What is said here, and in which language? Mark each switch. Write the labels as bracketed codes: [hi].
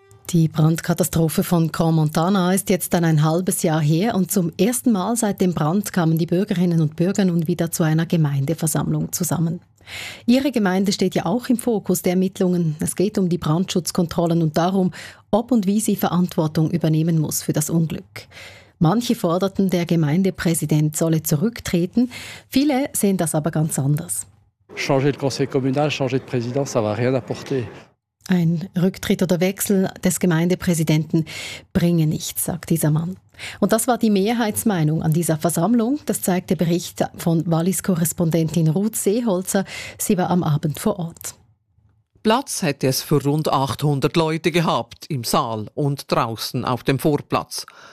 [de] Die Brandkatastrophe von Grand-Montana ist jetzt dann ein halbes Jahr her und zum ersten Mal seit dem Brand kamen die Bürgerinnen und Bürger nun wieder zu einer Gemeindeversammlung zusammen. Ihre Gemeinde steht ja auch im Fokus der Ermittlungen. Es geht um die Brandschutzkontrollen und darum, ob und wie sie Verantwortung übernehmen muss für das Unglück. Manche forderten, der Gemeindepräsident solle zurücktreten, viele sehen das aber ganz anders. [fr] Changer de conseil communal, changer de président, ça va rien apporter. [de] Ein Rücktritt oder Wechsel des Gemeindepräsidenten bringe nichts, sagt dieser Mann. Und das war die Mehrheitsmeinung an dieser Versammlung. Das zeigt der Bericht von Wallis-Korrespondentin Ruth Seeholzer. Sie war am Abend vor Ort. Platz hätte es für rund 800 Leute gehabt, im Saal und draußen auf dem Vorplatz.